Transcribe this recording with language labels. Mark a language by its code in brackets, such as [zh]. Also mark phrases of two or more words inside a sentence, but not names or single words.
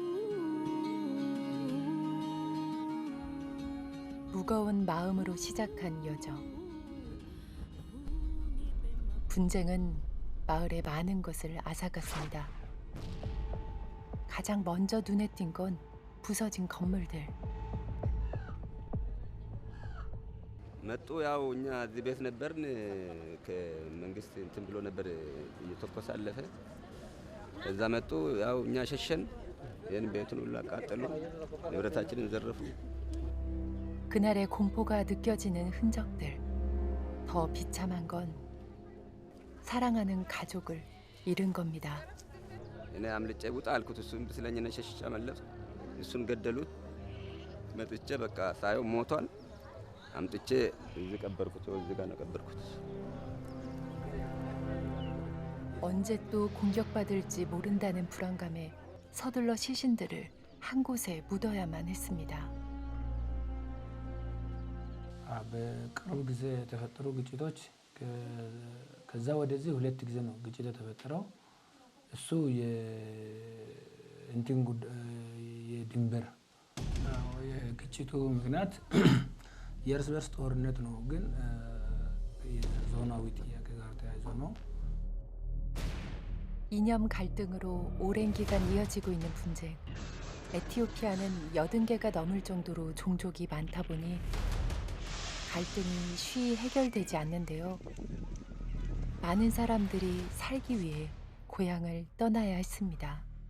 [ko] 무거운 마음으로 시작한 여정. 분쟁은 마을의 많은 것을 앗아갔습니다. 가장 먼저 눈에 띈 건 부서진 건물들. [am] መጡ ያው እኛ እዚህ ቤት ነበርን ከመንግስት እንትን ብሎ ነበር እየተኮሰ አለፈ ከዛ መጡ ያው እኛ ሸሸን ይህን ቤቱን ሁሉ አቃጠሉ ንብረታችንን ዘረፉ. [ko] 그날의 공포가 느껴지는 흔적들. 더 비참한 건 사랑하는 가족을 잃은 겁니다. [am] እኔ አምልጬ ውጣ አልኩት እሱም ስለኝ ነው ሸሽቼ አመለጥኩ እሱን ገደሉት መጥቼ በቃ ሳየው ሞቷል አምጥቼ እዚህ ቀበርኩት እዚህ ጋር ነው ቀበርኩት. [ko] 언제 또 공격받을지 모른다는 불안감에 서둘러 시신들을 한 곳에 묻어야만 했습니다. [am] በቅርብ ጊዜ የተፈጠሩ ግጭቶች ከዛ ወደዚህ ሁለት ጊዜ ነው ግጭት የተፈጠረው። እሱ የድንበር የግጭቱ ምክንያት የእርስ በርስ ጦርነት ነው፣ ግን የዞናዊ ጥያቄ ጋር ተያይዞ ነው። [ko] 이념 갈등으로 오랜 기간 이어지고 있는 분쟁. 에티오피아는 80개가 넘을 정도로 종족이 많다 보니 갈등이 쉬이 해결되지 않는데요. 많은 사람들이 살기 위해 고향을 떠나야 했습니다.